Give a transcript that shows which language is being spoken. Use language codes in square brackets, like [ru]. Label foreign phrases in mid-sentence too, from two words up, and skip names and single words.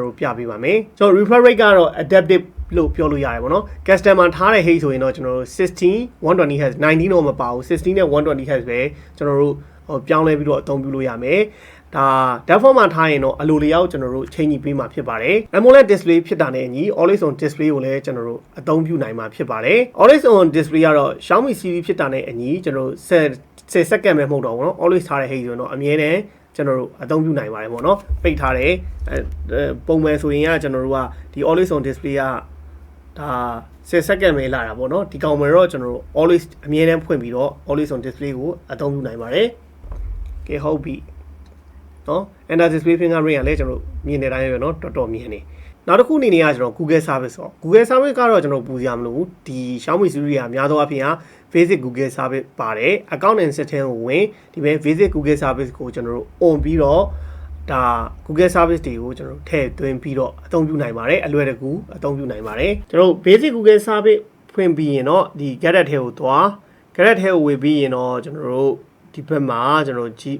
[my] တို့ပြပေးပါမယ်ကျွန်တော် [en] refresh rate [my] ကတော့ adaptive လို့ပြောလို့ရတယ်ပေါ့နော် customer ထားတဲ့ height ဆိုရင်တော့ကျွန်တော်တို့16 120Hz 19တော့မပါဘူး16နဲ့ 120Hz ပဲကျွန်တော်တို့ပြောင်းလဲပြီးတော့အသုံးပြုလို့ရမယ်ဒါ default မှာထားရင်တော့အလိုလျောက်ကျွန်တော်တို့ချိန်ကြီးပေးမှာဖြစ်ပါတယ် [en] AMOLED display [my] ဖြစ်တာနဲ့အညီ [en] always on display [my] ကိုလည်းကျွန် တော်တို့အသုံးပြုနိုင်မှာဖြစ်ပါတယ် [en] always on display [my] ကတော့ Xiaomi Civi ဖြစ်တာနဲ့အညီကျွန်တော်တို့10 second ပဲမဟုတ်တော့ဘူးเนาะ always ထားတဲ့ height ဆိုရင်တော့အမြဲတမ်းကျွန်တော်တို့အသုံးပြုနိုင်ပါတယ်ပေါ့เนาะပိတ်ထားတယ်ပုံမှန်ဆိုရင်ကကျွန် တော်တို့ကဒီ [en] always on display [my] ကဒါ10 second ပဲလာတာပေါ့နော်ဒီကောင်မှာတော့ကျွန်တော်တို့ always အမြဲတမ်းဖွင့်ပြီးတော့ [en] always on display [my] ကိုအသုံးပြုနိုင်ပါတယ်ကဲ ဟုတ်ပြီနော် [en] under display fingerprint [my] ကလည်းကျွန်တော်မြင်နေတိုင်းပဲเนาะတော်တော်မြင်နေနောက်တစ်ခုအနေနဲ့ကကျွန်တော် Google service ပေါ့ Google service ကတော့ကျွန်တော်ပူစရာမလိုဘူးဒီ Xiaomi Civi ကအများသောအားဖြင့် [en] basic Google service [my] ပါတယ် [en] account and setting [my] ကိုဝင်ဒီပဲ [en] basic Google service [my] ကိုကျွန်တော်တို့ on ပြီးတော့ဒါ Google service တွေကိုကျွန်တော်တို့ထည့်သွင်းပြီးတော့အသုံးပြုနိုင်ပါတယ်အလွယ်တကူအသုံးပြုနိုင်ပါတယ်ကျွန်တော်တို့ [en] basic Google service [my] ဖွင့်ပြီးရင်တော့ဒီ gadget ထဲကိုသွား gadget ထဲကိုဝင်ပြီးရင်တော့ကျွန်တော်တို့ဒီဘက်မှာကျွန်တော်